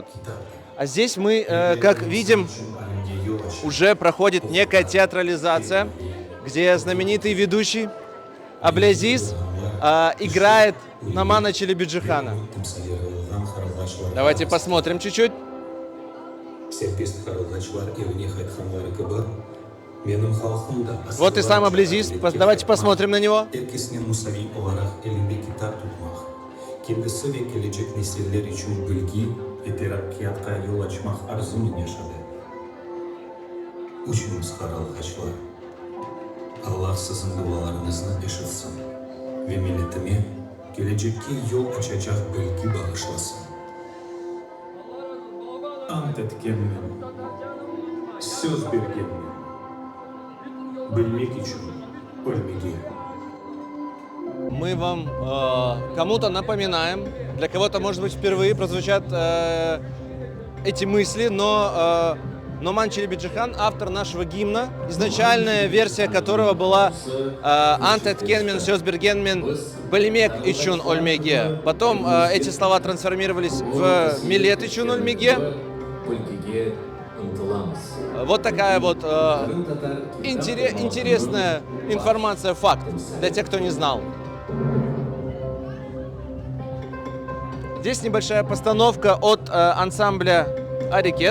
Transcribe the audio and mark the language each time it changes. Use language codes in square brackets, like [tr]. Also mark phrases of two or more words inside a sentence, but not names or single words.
[ru] А здесь мы, как видим, уже проходит некая театрализация, где знаменитый ведущий Аблязиз играет Номана Челебиджихана. Давайте посмотрим чуть-чуть. Вот и сам Аблязиз. Давайте посмотрим на него. [crh] Kendisi ve gelecek nesiller için bilgi ve terakkiyatka yol açmak arzusunu yaşadı. Uçunuz karalgaçlar. Allah sizin dualarınızı yaşatsın ve milletime gelecekteki yol açacak bilgi bağışlasın. Ant etkenmen, söz bergenmen, bilmek için ölmege. [ru] Мы вам кому-то напоминаем, для кого-то, может быть, впервые прозвучат эти мысли, но Номан Челебиджихан, автор нашего гимна, изначальная версия которого была [crh] «Антет кенмен сёсбергенмен балимек ичун ольмеге». [ru] Потом эти слова трансформировались в [crh] «Милет ичун ольмеге». [ru] Вот такая вот интересная информация, факт, для тех, кто не знал. Здесь небольшая постановка от ансамбля «Арикет».